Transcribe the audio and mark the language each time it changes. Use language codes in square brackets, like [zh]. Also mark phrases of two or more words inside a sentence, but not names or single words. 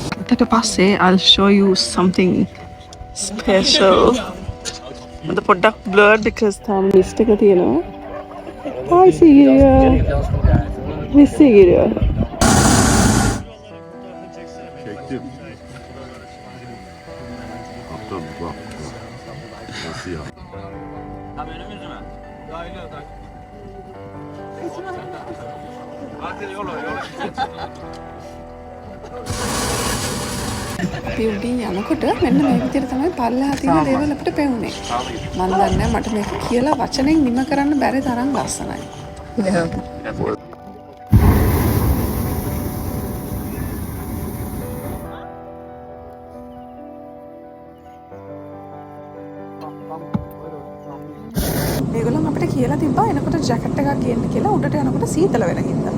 [si] ගත්තට පස්සේ [en] I'll show you something special. [si] මට පොඩ්ඩක් [en] blurred because [si] තාම list එක තියෙනවා. [en] Hi Sigiriya. Miss Sigiriya. [tr] Çektim. Kaptan bak. Nasıl ya? Tam önümüz mü? Dahil ol. Bakın yola. [si] අපි උඩින් යනකොට මෙන්න මේ විදිහට තමයි පල්ලෙහා තියෙන දේවල් අපිට පෙවුනේ. මම දන්නේ මට මේක කියලා වචනෙන් නිම කරන්න බැරි තරම් ලස්සනයි. මේගොල්ලන් අපිට කියලා තිබ්බා එනකොට ජැකට් එකක් ගේන්න කියලා උඩට යනකොට සීතල වෙන හින්දා.